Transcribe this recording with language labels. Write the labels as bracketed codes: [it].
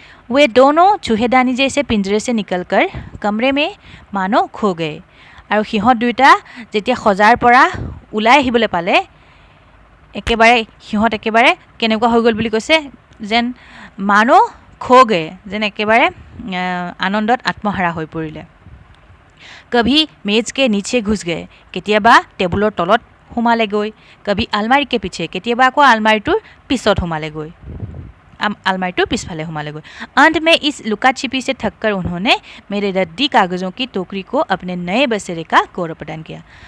[hi] वे दोनों चूहेदानी जैसे पिंजरे से निकलकर कमरे में मानो खो गए। [as] আৰু সিহঁত দুয়োটা যেতিয়া সজাৰ পৰা ওলাই আহিবলৈ পালে, সিহঁত একেবাৰে কেনেকুৱা হৈ গ'ল বুলি কৈছে, যেন মানো খো গে, যেন একেবাৰে আনন্দত আত্মহাৰা হৈ পৰিলে। [hi] कभी मेज के नीचे घुस गए, [as] কেতিয়াবা টেবুলৰ তলত সোমালেগৈ, [hi] कभी आलमारी के पीछे, [as] কেতিয়াবা আকৌ আলমাৰীটোৰ পিছত সোমালেগৈ, आलमारी पिछफाले हुमालेगो। [hi] अंत में इस लुका छिपी से थककर उन्होंने मेरे रद्दी कागज़ों की टोकरी को अपने नए बसेरे का गौरव प्रदान किया।